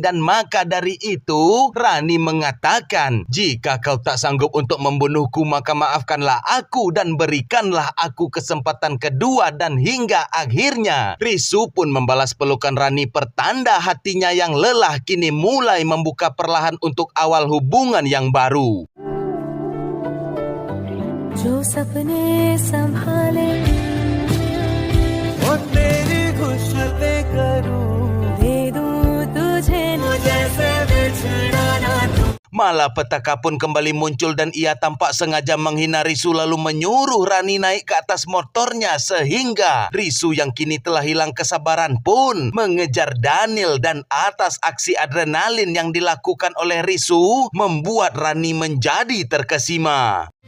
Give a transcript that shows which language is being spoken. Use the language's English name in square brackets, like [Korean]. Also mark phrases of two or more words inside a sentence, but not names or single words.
[Indonesian] Dan maka dari itu Rani mengatakan, jika kau tak sanggup untuk membunuhku, maka maafkanlah aku dan berikanlah aku kesempatan kedua. Dan hingga akhirnya Risu pun membalas pelukan Rani, pertanda hatinya yang lelah kini mulai membuka perlahan untuk awal hubungan yang baru. [Hindi] जो सपने संभाले और तेरी खुशबू करूं दे दूं तुझे जैसे बिछड़ना तू. [Indonesian] Malapetaka pun kembali muncul dan ia tampak sengaja menghina Risu lalu menyuruh Rani naik ke atas motornya, sehingga Risu yang kini telah hilang kesabaran pun mengejar Daniel. Dan atas aksi adrenalin yang dilakukan oleh Risu membuat Rani menjadi terkesima.